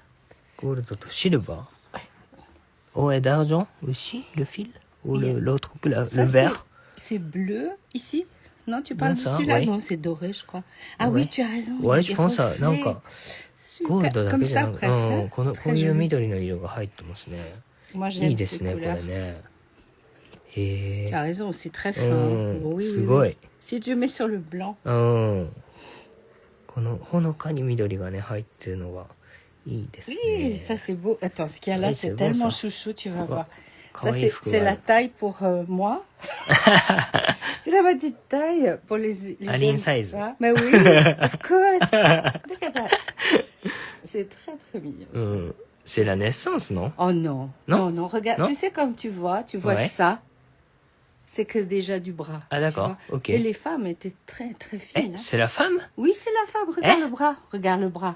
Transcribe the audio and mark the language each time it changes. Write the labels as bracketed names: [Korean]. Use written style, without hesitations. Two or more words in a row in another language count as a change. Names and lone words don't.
[English] Gold et silver. [French] Ouais. Oh, et d'argent aussi, le fil? Ou l'autre couleur, le vert? C'est bleu ici? Non, tu parles de celui-là? Non, c'est doré, je crois. Ah oui, tu as raison. Ouais, je pense ça. Super. Comme ça, presque. [Japanese] こういう緑の色が入ってますね。 [French] Moi, j'aime ces couleurs. Tu as raison, c'est très fin. Oui. Si tu mets sur le blanc. [Japanese] このほのかに緑がね入ってるのがいいですね。 [French] Oui, ça c'est beau. Attends, ce qu'il y a là, c'est tellement chouchou, tu vas voir. Ça c'est la taille pour moi. C'est la petite taille pour les [English] Aline size. [French] Mais oui, [English] of course. Look at that. [French] C'est très très mignon. C'est la naissance, non? Oh non. Non, regarde. Tu sais comme tu vois ça. C'est que déjà du bras. Ah d'accord, ok. C'est les femmes étaient très très fines. C'est la femme? Oui, c'est la femme. Regarde le bras. Regarde le bras.